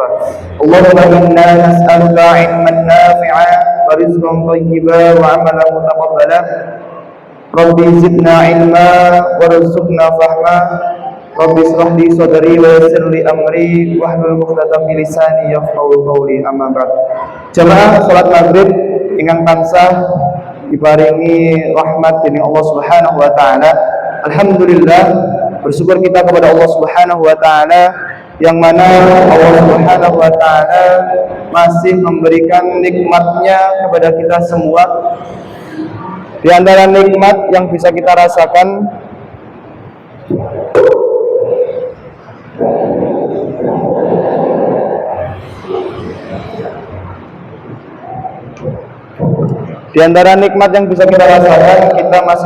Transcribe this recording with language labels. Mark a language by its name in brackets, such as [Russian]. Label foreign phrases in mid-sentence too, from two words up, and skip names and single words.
[Arabic] اللهم إنا نسألك علما نافعا ورزقا طيبا وعملا متقبلا. رب زدنا علما وارزقنا فهما. رب اشرح لي صدري ويسر لي أمري واحلل عقدة من لساني يفقهوا قولي. أما بعد. [Javanese] Jamaah salat maghrib ingkang tansah diparingi rahmat dening Allah [Arabic] سبحانه وتعالى. [Javanese] Alhamdulillah, [Indonesian] bersyukur kita kepada Allah [Arabic] سبحانه وتعالى [Indonesian] yang mana Allah [Arabic] سبحانه وتعالى [Indonesian] masih memberikan nikmatnya kepada kita semua. Di antara nikmat yang bisa kita rasakan kita masih